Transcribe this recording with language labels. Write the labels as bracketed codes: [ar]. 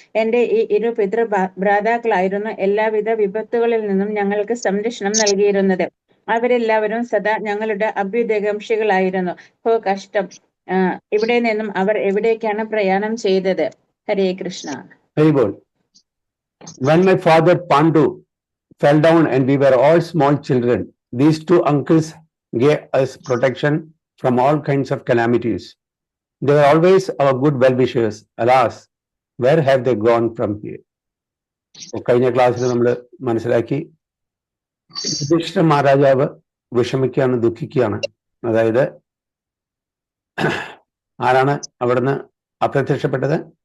[ml] എന്റെ ഈ ഇരു ഭ്രാതാക്കളായിരുന്നു എല്ലാവിധ വിപത്തുകളിൽ നിന്നും ഞങ്ങൾക്ക് സംരക്ഷണം നൽകിയിരുന്നത്. അവരെല്ലാവരും സദാ ഞങ്ങളുടെ അഭ്യുദയകാംക്ഷികളായിരുന്നു. ഹോ കഷ്ടം! ഇവിടെ നിന്നും അവർ എവിടേക്കാണ് പ്രയാണം ചെയ്തത്? ഹരേ Krishna. [en] Very good. When my father Pandu fell down and we were all small children, these two uncles gave us protection from all kinds of calamities. They were always our good well-wishers. Alas, where have they gone from here? [ml] കഴിഞ്ഞ ക്ലാസ്സിൽ നമ്മൾ മനസ്സിലാക്കി യുധിഷ്ഠിര മഹാരാജാവ് വിഷമിക്കുകയാണ്, ദുഃഖിക്കുകയാണ്. അതായത് ആരാണ് അവിടുന്ന് അപ്രത്യക്ഷപ്പെട്ടത്?